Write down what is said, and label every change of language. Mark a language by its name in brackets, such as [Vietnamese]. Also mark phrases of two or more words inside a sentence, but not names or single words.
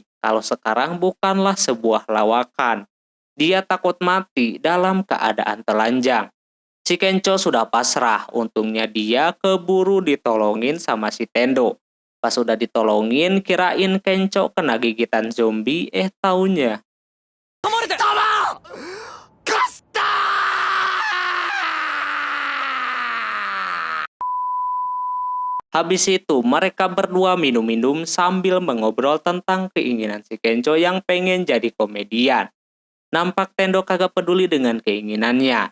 [Indonesian] Kalau sekarang bukanlah sebuah lawakan. Dia takut mati dalam keadaan telanjang. Si Kencho sudah pasrah, untungnya dia keburu ditolongin sama si Tendo. Pas sudah ditolongin, kirain Kencho kena gigitan zombie, taunya. [Japanese] 守れてたま勝った。 [Indonesian] Habis itu mereka berdua minum-minum sambil mengobrol tentang keinginan si Kencho yang pengen jadi komedian. Nampak Tendo kagak peduli dengan keinginannya.